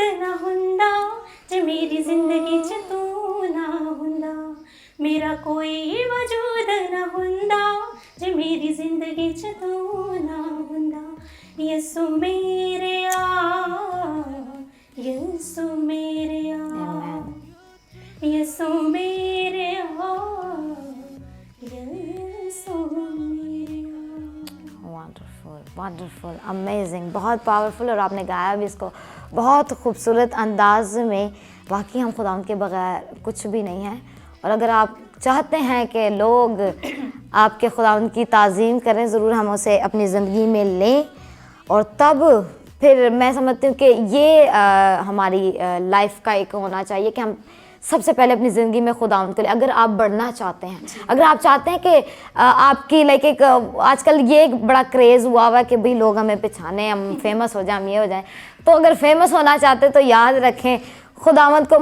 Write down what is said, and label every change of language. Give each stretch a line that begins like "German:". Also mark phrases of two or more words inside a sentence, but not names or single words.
Punjabi: ਨਾ ਹੁੰਦਾ ਜੇ ਮੇਰੀ ਜ਼ਿੰਦਗੀ ਚ ਤੂ ਨਾ ਹੁੰਦਾ, ਮੇਰਾ ਕੋਈ ਵਜੂਦ ਨਾ ਹੁੰਦਾ ਜੇ ਮੇਰੀ ਜ਼ਿੰਦਗੀ ਚ ਤੂ ਨਾ ਹੁੰਦਾ, ਯਸੂ ਮੇਰੇ ਯਸੂ ਮੇਰੇ ਯਸੂ ਮੇਰੇ ਯਸੂ ਮੇਰੇ।
English: Wonderful, wonderful, amazing,
Hindi: बहुत पावरफुल, और आपने गाया भी इसको बहुत खूबसूरत अंदाज में। वाकई हम खुदा के बगैर कुछ भी नहीं है, और अगर आप चाहते हैं कि लोग आपके खुदा की ताज़ीम करें, ज़रूर हम उसे अपनी ज़िंदगी में लें, और तब फिर मैं समझती हूँ कि ये हमारी लाइफ का एक होना चाहिए कि हम सबसे पहले अपनी ज़िंदगी में खुदा के लिए, अगर आप बढ़ना चाहते हैं, अगर आप चाहते हैं कि आपकी लाइक एक आजकल ये एक बड़ा क्रेज़ हुआ है कि भाई लोग हमें पहचाने, हम फेमस हो जाए, हम ये हो जाए, तो अगर फेमस होना चाहते तो याद रखें खुदावंद को।